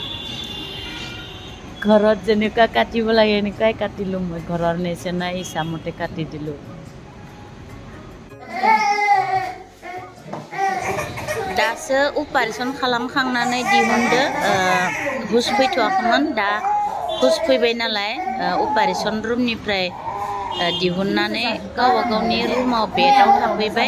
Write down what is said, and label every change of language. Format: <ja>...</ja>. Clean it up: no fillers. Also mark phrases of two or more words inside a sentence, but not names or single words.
<as>ঘৰত যেনেকুৱা কাটিব লাগে এনেকুৱাই কাটিলো মই ঘৰৰ নিচিনা ইচ্ছামতে কাটি দিলো</as> <brx>दासो अपारेशन खालामखांनानै दिहुनदो हुस फैथ'वाखैमोन दा हुस फैबाय नालाय अपारेशन रुमनिफ्राय दिहुननानै गावबा गावनि रुमाव बेडआव थाफैबाय</brx>